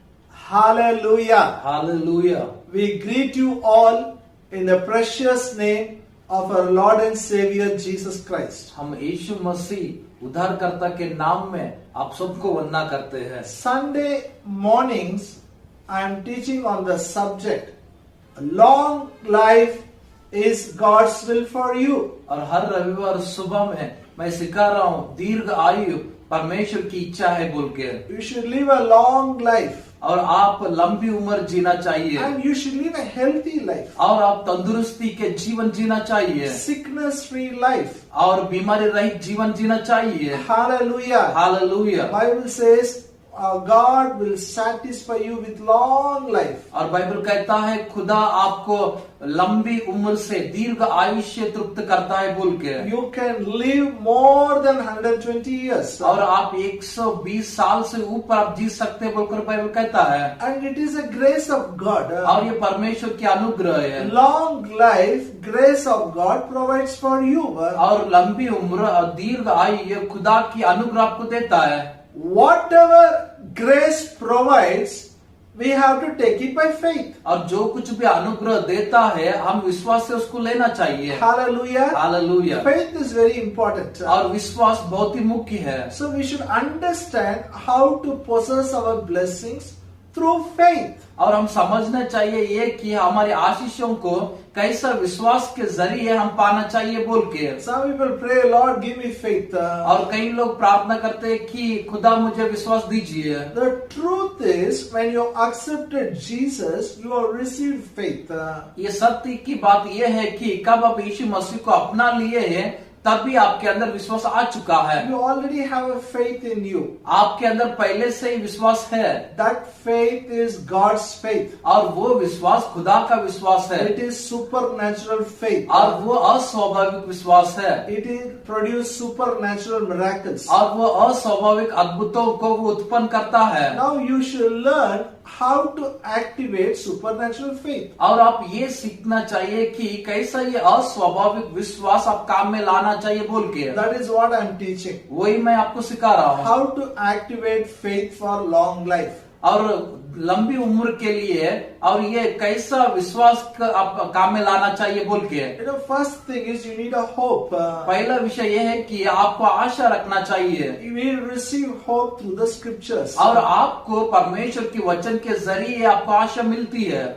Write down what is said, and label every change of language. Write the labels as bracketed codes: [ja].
[en] Hallelujah. Hallelujah. We greet you all in the precious name of our Lord and Savior Jesus Christ. [hi] हम यीशु मसीह उद्धारकर्ता के नाम में आप सबको वंदना करते हैं। [en] Sunday mornings, I am teaching on the subject, long life is God's will for you. [hi] और हर रविवार सुबह में मैं सिखा रहा हूँ दीर्घ आयु परमेश्वर की इच्छा है बोल के। [en] You should live a long life. [hi] और आप लंबी उम्र जीना चाहिए। [en] And you should live a healthy life. [hi] और आप तंदुरुस्ती के जीवन जीना चाहिए। [en] Sickness free life. [hi] और बीमारी रहित जीवन जीना चाहिए। [en] Hallelujah. Hallelujah. Bible says God will satisfy you with long life. [hi] और बाइबल कहता है खुदा आपको लंबी उम्र से दीर्घ आयुष्य तृप्त करता है बोल के। [en] You can live more than 120 years. [hi] और आप 120 साल से ऊपर आप जी सकते हैं बोलकर बाइबल कहता है। [en] And it is a grace of God. [hi] और ये परमेश्वर की अनुग्रह है। [en] Long life, grace of God provides for you. [hi] और लंबी उम्र और दीर्घ आयु ये खुदा की अनुग्रह आपको देता है। [en] Whatever grace provides, we have to take it by faith. [hi] और जो कुछ भी अनुग्रह देता है हम विश्वास से उसको लेना चाहिए। [en] Hallelujah. [hi] Hallelujah. [en] Faith is very important. [hi] और विश्वास बहुत ही मुख्य है। [en] So we should understand how to possess our blessings through faith. [hi] और हम समझना चाहिए ये कि हमारे आशीषों को कैसा विश्वास के जरिए हम पाना चाहिए बोल के। [en] Some people pray, Lord, give me faith. [hi] और कई लोग प्रार्थना करते हैं कि खुदा मुझे विश्वास दीजिए। [en] The truth is, when you accepted Jesus, you have received faith. [hi] ये सत्य की बात ये है कि कब आप यीशु मसीह को अपना लिए हैं तभी आपके अंदर विश्वास आ चुका है। [en] You already have a faith in you. [hi] आपके अंदर पहले से ही विश्वास है। [en] That faith is God's faith. [hi] और वो विश्वास खुदा का विश्वास है। [en] It is supernatural faith. [hi] और वो अस्वाभाविक विश्वास है। [en] It is produce supernatural miracles. [hi] और वो अस्वाभाविक अद्भुतों को वो उत्पन्न करता है। [en] Now you should learn how to activate supernatural faith. [hi] और आप ये सीखना चाहिए कि कैसा ये अस्वाभाविक विश्वास आप काम में लाना चाहिए बोल के। [en] That is what I am teaching. [hi] वही मैं आपको सिखा रहा हूँ। [en] How to activate faith for long life. [hi] और लंबी उम्र के लिए और ये कैसा विश्वास आप काम में लाना चाहिए बोल के। [en] You know, first thing is you need a hope. [hi] पहला विषय ये है कि आपको आशा रखना चाहिए। [en] You will receive hope through the scriptures. [hi] और आपको परमेश्वर की वचन के जरिए आपको आशा मिलती है।